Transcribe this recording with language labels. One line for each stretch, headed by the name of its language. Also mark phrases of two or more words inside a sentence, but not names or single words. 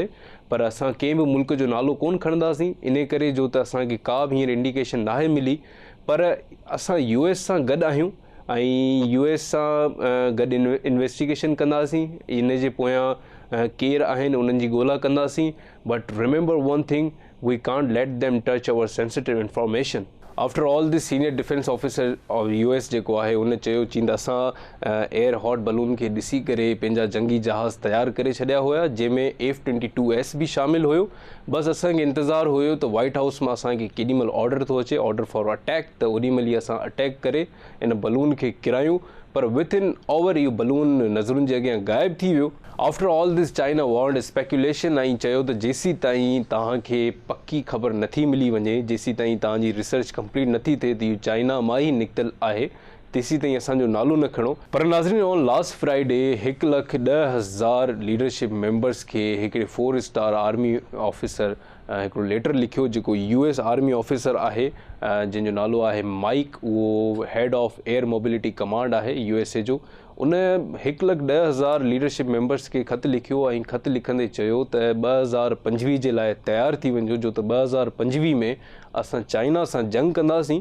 Sindhi: पर असां कंहिं बि मुल्क जो नालो कोन खणंदासीं इन करे, जो त असांखे का बि हींअर इंडिकेशन नाहे मिली। पर असां US सां गॾु आहियूं ऐं US सां गॾु इन्वेस्टिगेशन कंदासीं, इन जे पोयां केरु आहिनि उन्हनि जी ॻोल्हा कंदासीं।
English: But remember one thing, we can't let them touch our sensitive information. After all this senior defense officer of US
Sindhi: जेको आहे उन चयो चींद असां
English: air hot balloon
Sindhi: खे ॾिसी करे पंहिंजा जंगी जहाज़ तयारु करे छॾिया हुया, जंहिंमें F-22S बि शामिलु हुयो। बसि असांखे इंतज़ारु हुयो त वाइट हाउस मां असांखे केॾीमहिल ऑर्डर थो अचे,
English: order for attack,
Sindhi: त ओॾीमहिल ई असां अटैक करे इन बलून खे किरायूं। पर
English: with in hour
Sindhi: इहो बलून नज़रुनि जे अॻियां ग़ाइबु थी वियो।
English: After all this China warned speculation
Sindhi: ऐं चयो त जेसी ताईं तव्हांखे पकी ख़बर नथी मिली वञे, जेसी ताईं तव्हांजी
English: research complete
Sindhi: नथी थिए त इहो चाइना मां ई निकितल आहे, तेसी ताईं असांजो नालो न खणो। पर नाज़रीन,
English: On last Friday
Sindhi: 1,10,000
English: leadership members
Sindhi: खे हिकिड़े
English: 4 star army officer
Sindhi: हिकिड़ो लेटर लिखियो, जेको
English: US army officer
Sindhi: आहे जंहिंजो नालो आहे माइक। उहो
English: head of Air Mobility Command
Sindhi: आहे USA जो। उन 1,10,000
English: leadership members
Sindhi: खे ख़त लिखियो ऐं ख़त लिखंदे चयो त 2025 जे लाइ तयारु थी वञो, जो त 2025 में असां चाइना सां जंग कंदासीं।